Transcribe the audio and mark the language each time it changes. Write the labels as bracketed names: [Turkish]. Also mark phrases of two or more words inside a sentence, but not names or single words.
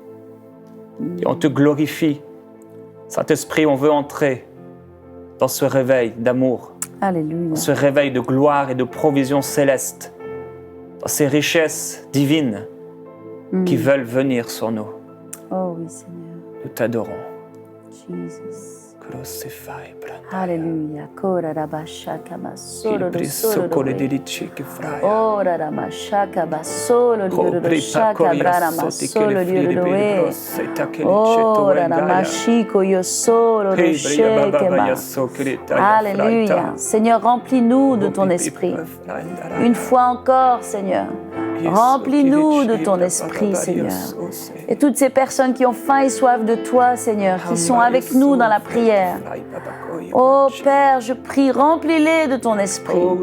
[French] Et on te glorifie. Saint-Esprit, on veut entrer dans ce réveil d'amour, Alléluia. dans ce réveil de gloire et de provision céleste, dans ces richesses divines qui veulent venir sur nous. Oh oui, Seigneur. Nous t'adorons. Jesus. Crucify, Alléluia. Kora rabashaka basolo Ibri solo. sokole delici fraya. Ora rabashaka basolo dioro shaka brara masolo dioro. Ora ramashiko yo solo shake ba. Alléluia. Seigneur, remplis-nous de ton esprit. Une fois encore, Seigneur. Remplis-nous de ton esprit, Seigneur. Et toutes ces personnes qui ont faim et soif de toi, Seigneur, qui sont avec nous dans la prière. Oh Père, je prie, remplis-les de ton esprit.